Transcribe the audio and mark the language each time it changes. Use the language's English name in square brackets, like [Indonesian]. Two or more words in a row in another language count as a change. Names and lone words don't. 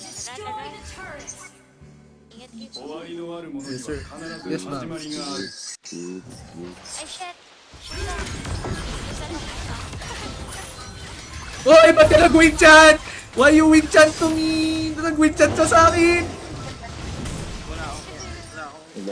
[English] Destroy the turret. [Filipino] Ingat kayo. [Japanese] 終わりのあるものには [English] Yes, sir. [Japanese] 必 [English] Yes, [Japanese] ず [English] ma'am. [Japanese] 始まりがある。 [Filipino] Ay, shit. Shoot lang. Isa lang isa. Oy, ba't ka nag-win chat? [English] Why you win chat to me? [Filipino] Nag-win chat ka sa akin. Wala akong.